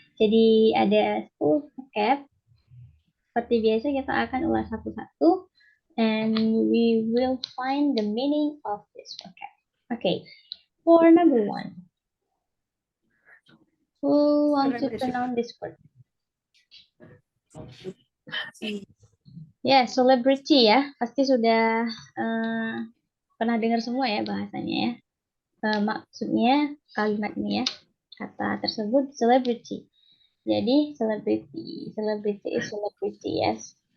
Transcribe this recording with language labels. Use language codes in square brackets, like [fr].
[id] Jadi ada 10 vocab. Seperti biasa kita akan ulas satu-satu, [en] and we will find the meaning of this vocab. Okay, for number 1. Who wants to pronounce this word? [id] Ya, celebrity ya. Pasti sudah pernah dengar semua ya bahasanya ya. Maksudnya kalimat ini ya, kata tersebut celebrity. [en] Jadi celebrity is celebrity, yes.